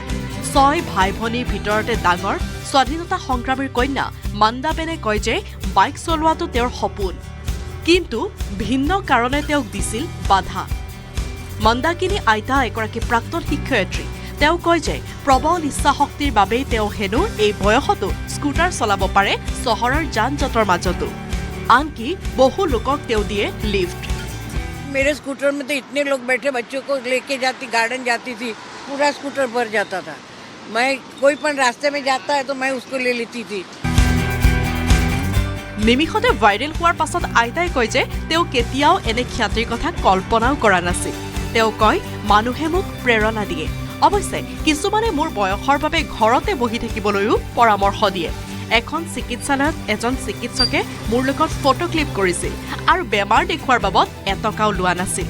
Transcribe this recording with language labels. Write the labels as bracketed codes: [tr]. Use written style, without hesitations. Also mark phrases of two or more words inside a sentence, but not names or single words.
[as] 6 ভাই ভনীৰ ভিতৰতে ডাঙৰ স্বাধীনতা সংগ্ৰামীৰ কন্যা মন্দাবেনে কয় যে বাইক চলোৱাটো তেওঁৰ সপোন, কিন্তু ভিন্ন কাৰণে তেওঁক দিছিল বাধা। মন্দাকিনী আইতা এগৰাকী প্ৰাক্তন শিক্ষয়িত্ৰী। তেওঁ কয় যে প্ৰবল ইচ্ছাশক্তিৰ বাবেই তেওঁ হেনো এই বয়সতো স্কুটাৰ চলাব পাৰে চহৰৰ যান জঁটৰ মাজতো। আনকি বহু লোকক তেওঁ দিয়ে লিফ্ট। [hi] मेरे स्कूटर में तो इतने लोग बैठे, बच्चों को लेके जाती, गार्डन जाती थी, पूरा स्कूटर भर जाता था। मैं कोई पण रास्ते में जाता है तो मैं उसको ले लेती थी। [as] নিমিষতে ভাইৰেল হোৱাৰ পাছত আইতাই কয় যে তেওঁ কেতিয়াও এনে খ্যাতিৰ কথা কল্পনাও কৰা নাছিল। তেওঁ কয়, মানুহে মোক প্ৰেৰণা দিয়ে। অৱশ্যে কিছুমানে মোৰ বয়সৰ বাবে ঘৰতে বহি থাকিবলৈও পৰামৰ্শ দিয়ে। এখন চিকিৎসালয়ত এজন চিকিৎসকে মোৰ লগত ফটো ক্লিপ কৰিছিল আৰু বেমাৰ দেখুৱাৰ বাবদ এটকাও লোৱা নাছিল।